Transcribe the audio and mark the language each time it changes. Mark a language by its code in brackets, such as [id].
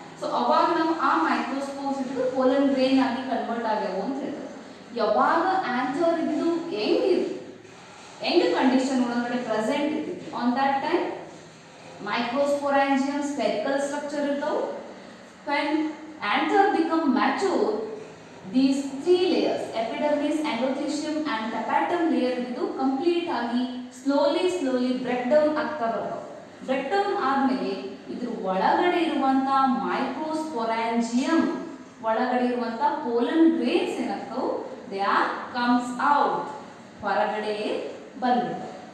[kn] So ಅವಾಗ ನಾವು ಆ ಮೈಕ್ರೋಸ್ಪೋರ್ಸ್ ಇದ್ದು ಪೋಲನ್ ಗ್ರೇನ್ ಆಗಿ ಕನ್ವರ್ಟ್ ಆಗ್ಯಾವು ಅಂತ ಹೇಳ್ತಾರೆ. ಯಾವಾಗ ಆಂಥರ್ ಇದ್ದು ಯಂಗ್ ಕಂಡೀಷನ್ ಒಳಗಡೆ ಪ್ರೆಸೆಂಟ್ ಇರ್ತಿತ್ತು, [en] on that time [kn] ಮೈಕ್ರೋಸ್ಪೋರಾಂಜಿಯಂ spherical structure ಇರ್ತಾವೆ. [en] when anther become mature, these 3 layers epidermis, endothelium and tapetum layer [kn] ಇದು ಕಂಪ್ಲೀಟ್ ಆಗಿ ಸ್ಲೋಲಿ ಬ್ರೇಕ್ ಡೌನ್ ಆಗ್ತಾ ಬರ್ತವೆ. ಬ್ರೇಕ್ ಡೌನ್ ಆದ್ಮೇಲೆ ಇದ್ರ ಒಳಗಡೆ ಇರುವಂತ ಮೈಕ್ರೋಸ್ಪೊರಾಂಜಿಯಂ ಒಳಗಡೆ ಇರುವಂತ pollen grains ಏನಾಗ್ತಾವು, [en] they are comes out, [kn] ಹೊರಗಡೆ ಬಂದ್ಬಿಡ್ತವೆ.